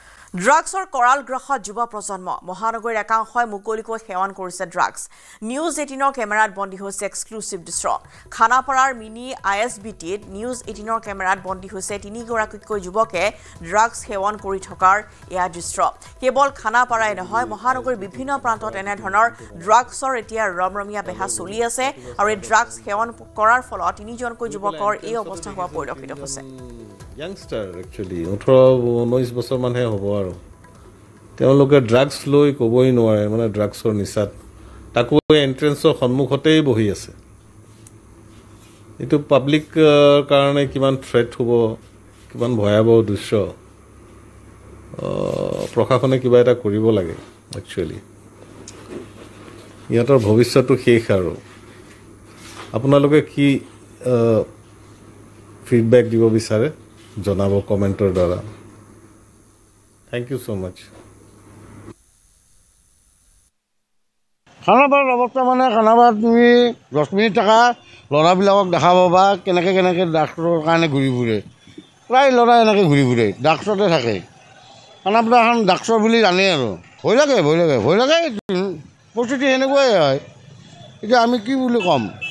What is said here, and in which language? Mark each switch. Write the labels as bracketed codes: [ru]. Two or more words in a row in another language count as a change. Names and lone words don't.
[as] ড্ৰাগছৰ কৰাল গ্ৰহত যুৱ প্ৰজন্ম মহানগৰীৰ একাংশই মুকলিকৈ সেৱন কৰিছে ড্ৰাগছ নিউজ 18ৰ কেমেৰাত বন্দী হৈছে এক্সক্লুচিভ দৃশ্য খানাপাৰাৰ মিনি ISBTত নিউজ 18ৰ কেমেৰাত বন্দী হৈছে তিনিগৰাকীকৈ যুৱকে ড্ৰাগছ সেৱন কৰি থকাৰ এয়া দৃশ্য কেৱল খানাপাৰাই নহয় মহানগৰীৰ বিভিন্ন প্ৰান্তত এনে ধৰণৰ ড্ৰাগছৰ এতিয়া ৰমৰমীয়া বেহা চলি আছে আৰু এই ড্ৰাগছ সেৱন কৰাৰ ফলত তিনিজনকৈ যুৱকৰ এই অৱস্থা হোৱা পৰিলক্ষিত হৈছে [en] youngster actually [as] 18-19 বছৰ মানহে হ'ব আৰু তেওঁলোকে ড্ৰাগছ লৈ কবই নোৱাৰে মানে ড্ৰাগছৰ নিচাত তাকো এন্ট্ৰেন্সৰ সন্মুখতেই বহি আছে এটো পাব্লিক কাৰণে কিমান থ্ৰেট হ'ব কিমান ভয়াবহ দৃশ্য প্ৰশাসনে কিবা এটা কৰিব লাগে একচুয়ালি ইয়াতৰ ভৱিষ্যতটো শেষ আৰু আপোনালোকে কি ফিডব্যাক দিব বিচাৰে জনাব কমেন্টৰ দ্বাৰা [en] thank you so much [as] খানাপাৰাৰ অৱস্থা মানে খানাপাৰাত তুমি 10 মিনিট থকা ল'ৰাবিলাকক দেখা পাবা কেনেকৈ ড্ৰাগছৰ কাৰণে ঘূৰি ফুৰে প্ৰায় ল'ৰা এনেকৈ ঘূৰি ফুৰে ড্ৰাগছতে থাকে খানাপাৰা এখন ড্ৰাগছৰ বুলি জানে আৰু ভয় লাগে পৰিস্থিতি সেনেকুৱাই হয় এতিয়া আমি কি বুলি ক'ম